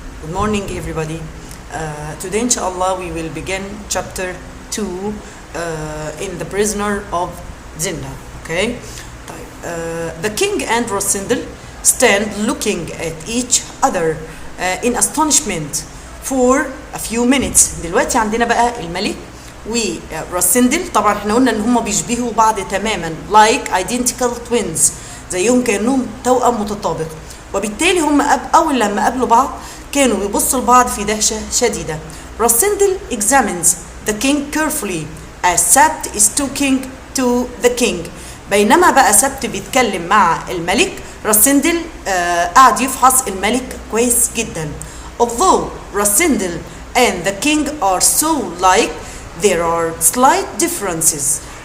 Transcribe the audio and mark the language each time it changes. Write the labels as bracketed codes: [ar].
[en] Good morning, everybody. Today, inshallah, we will begin chapter 2 in The Prisoner of Zenda. Okay? The king and Rosindel stand looking at each other in astonishment for a few minutes. [ar] دلوقتي عندنا بقى الملك وراسندل. طبعا احنا قلنا ان هم بيشبهوا بعض تماما [en] like identical twins، [ar] زيهم كانهم توأم متطابق، وبالتالي هم اول لما قابلوا بعض كانوا بيبصوا لبعض في دهشة شديدة. [en] Rassendyll examines the king carefully as Sabt is talking to the king. [ar] بينما بقى سبت بيتكلم مع الملك، راسندل قاعد يفحص الملك كويس جدا. [en] Although Rasindel and the king are so like, there are slight differences.